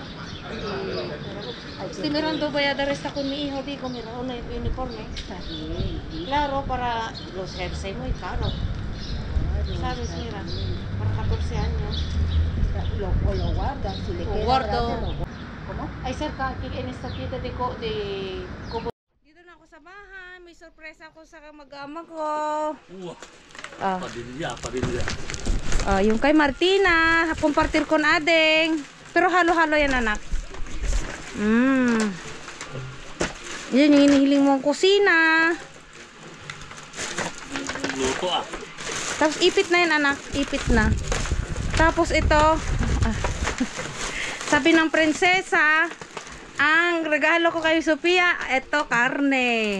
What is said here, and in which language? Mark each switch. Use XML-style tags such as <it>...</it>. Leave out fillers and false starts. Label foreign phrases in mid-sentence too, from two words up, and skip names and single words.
<es>Estoy mirando, voy a dar esta con mi hijo, digo, mira, un uniforme. Claro, para los jersey muy caro. ¿Sabes? Mira, para 14 años. o lo guardas, si le O queda guardo. grande, lo guardas. ¿Cómo? Ay, cerca, aquí en esta tienda de Cobo.</es> <tl>Dito na ako sa bahay, may sorpresa ako sa mag-ama ko. Wah, padilya. Yung kay Martina,</tl> <es>compartir con</es> <tl>ading. Pero halo-halo yan, anak. Yan yung hinihiling mong kusina. Luto ah. Tapos ipit na yan, anak. Ipit na. Tapos ito, sabi ng prinsesa, ang regalo ko kay Sophia, ito karne.</tl>